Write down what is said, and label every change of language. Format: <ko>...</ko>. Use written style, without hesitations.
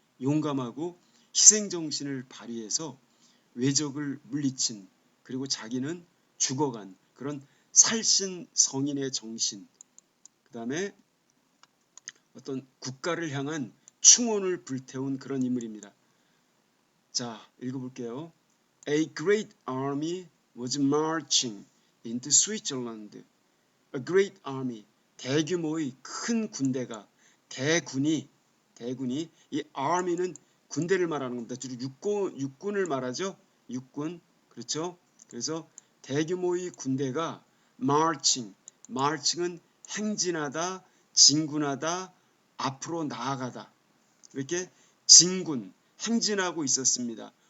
<ko>용감하고 희생정신을 발휘해서 외적을 물리친, 그리고 자기는 죽어간 그런 살신성인의 정신, 그 다음에 어떤 국가를 향한 충원을 불태운 그런 인물입니다. 자, 읽어볼게요.</ko> <en>A great army was marching into Switzerland. A great army,</en> <ko>대규모의 큰 군대가, 대군이 이 army는 군대를 말하는 겁니다. 주로 육군을 말하죠. 육군, 그렇죠. 그래서 대규모의 군대가 marching은 행진하다, 진군하다, 앞으로 나아가다, 이렇게 진군, 행진하고 있었습니다.</ko>